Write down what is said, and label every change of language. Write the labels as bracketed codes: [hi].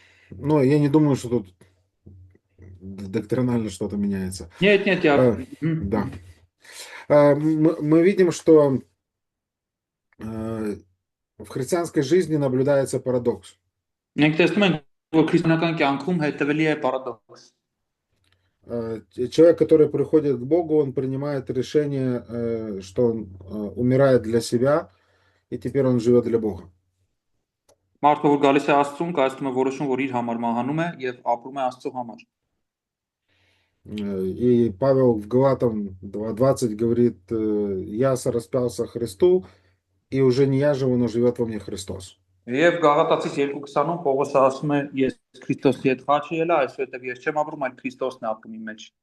[ru] Но я не думаю, что тут доктринально что-то меняется. Нет, нет, я Э, Да. Мы видим, что в христианской жизни наблюдается парадокс. [hy] մենք տեսնում ենք, որ քրիստոնեական կյանքում հետևելի է պարադոքս։ [ru] Человек, который приходит к Богу, он принимает решение, что он умирает для себя, и теперь он живет для Бога. [hy] Մարդը որ գալիս է Աստծուն, կայացնում է որոշում, որ իր համար մահանում է եւ ապրում է Աստծո համար։ [ru] И Павел в Галатам 2:20 говорит, я распялся Христу, и уже не я живу, но живет во мне Христос. [hy] Եվ Գաղատացիս 2:20-ում Պողոսը ասում է. ես Քրիստոսի հետ խաչի ելա, այսուհետև ես չեմ ապրում, այլ Քրիստոսն է ապրում իմ մեջ։